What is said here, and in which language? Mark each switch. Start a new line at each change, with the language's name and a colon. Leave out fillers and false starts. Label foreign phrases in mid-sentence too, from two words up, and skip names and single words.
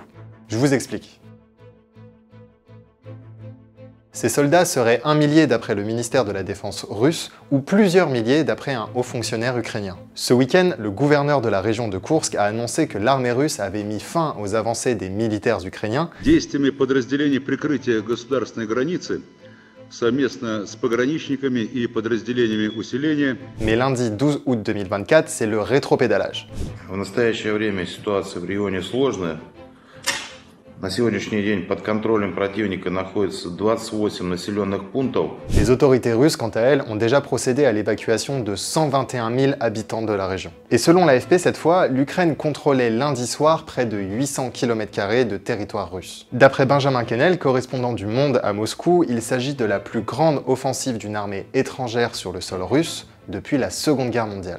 French: Je vous explique. Ces soldats seraient 1 millier d'après le ministère de la Défense russe ou plusieurs milliers d'après un haut fonctionnaire ukrainien. Ce week-end, le gouverneur de la région de Koursk a annoncé que l'armée russe avait mis fin aux avancées des militaires ukrainiens
Russian: Действиями подразделений прикрытия государственной границы совместно с пограничниками и подразделениями усиления.
French: Mais lundi 12 août 2024, c'est le rétropédalage.
Russian: В настоящее время ситуация в регионе сложная. На сегодняшний день под контролем противника находится 28 населенных пунктов.
French: Les autorités russes, quant à elles, ont déjà procédé à l'évacuation de 121 000 habitants de la région. Et selon l'AFP, cette fois, l'Ukraine contrôlait lundi soir près de 800 km² de territoire russe. D'après Benjamin Kennel, correspondant du Monde à Moscou, il s'agit de la plus grande offensive d'une armée étrangère sur le sol russe depuis la Seconde Guerre mondiale.